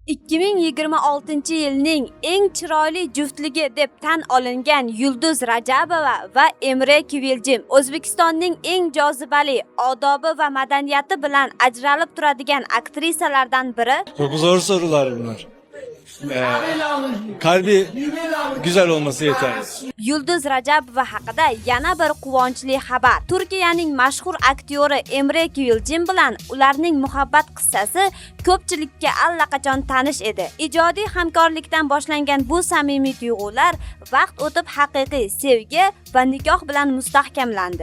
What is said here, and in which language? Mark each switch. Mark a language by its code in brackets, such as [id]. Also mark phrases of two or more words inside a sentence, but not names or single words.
[uz] 2026-yilning eng chiroyli juftligi deb tan olingan Yulduz Rajabova va Emre Kvilljim O'zbekistonning eng jozibali, odobi va madaniyati bilan ajralib turadigan aktrisalardan biri. [tr] Çok zor sorular bunlar. Kalbi güzel olması yeter. [uz] Yulduz Rajabova haqida yana bir quvonchli xabar. Turkiyaning mashhur aktyori Emre Kvilljim bilan ularning muhabbat qissasi ko'pchilikka allaqachon tanish edi. Ijodiy hamkorlikdan boshlangan bu samimiy tuyg'ular vaqt o'tib haqiqiy sevgi va nikoh bilan mustahkamlandi.